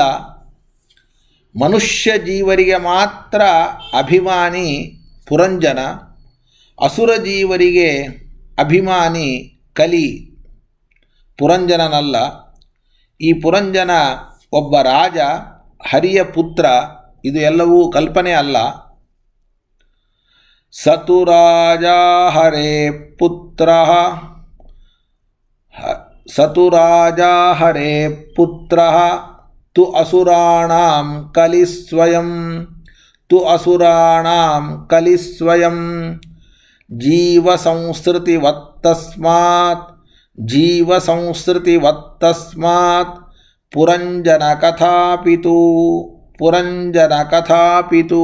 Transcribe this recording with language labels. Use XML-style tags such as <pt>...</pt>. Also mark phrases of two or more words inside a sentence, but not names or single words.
<kn>ಮನುಷ್ಯ ಜೀವರಿಗೆ ಮಾತ್ರ ಅಭಿಮಾನಿ ಪುರಂಜನ, ಅಸುರ ಜೀವರಿಗೆ ಅಭಿಮಾನಿ ಕಲಿ, ಪುರಂಜನನಲ್ಲ. ಈ ಪುರಂಜನ ಒಬ್ಬ ರಾಜ, ಹರಿಯ ಪುತ್ರ. ಇದು ಎಲ್ಲವೂ ಕಲ್ಪನೆ ಅಲ್ಲ.</kn> <sa>ಸತು ರಾಜ ಹರೇ ಪುತ್ರ ತು ಅಸುರಾಣಾಂ ಕಲಿಸ್ವಯಂ ಜೀವಸಂಸ್ಕೃತಿವತ್ತಸ್ಮಾತ್ ಪುರಂಜನಕಥಾಪಿತು.</sa>